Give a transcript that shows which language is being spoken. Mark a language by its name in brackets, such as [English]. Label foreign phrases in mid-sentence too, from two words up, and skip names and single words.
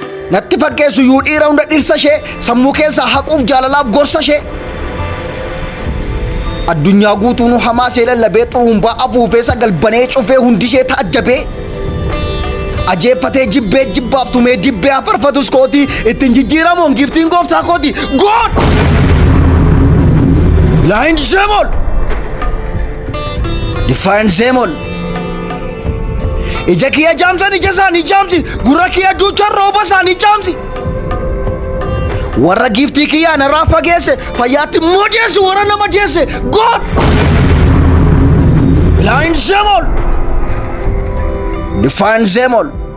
[Oromo] Natti fakkeessu yuu dhiira hunda dhirsa ishee, sammuu keessaa haquuf jaalalaaf gorsa ishee. Addunyaa guutuu nu hamaa ishee lallabee, xurumbaa afuufee, sagal banee cufee, hundi ishee taajjabee. Ajeeffatee jibbee, jibbaaf tumee dibbee afarfatus kooti, ittiin jijjiiramuun giiftiin gooftaa kooti. [English] God! Blind them all! Define them all! [Oromo] Ija kiyya jaamsan ija isaanii jaamsi, gurra kiyya duucha rooba isaanii jaamsi. Warra giiftii kiyya anarraa fageesse, fayyaatti immoo deessi, warra nama deesse. [English] God! Blind them all! Define them all!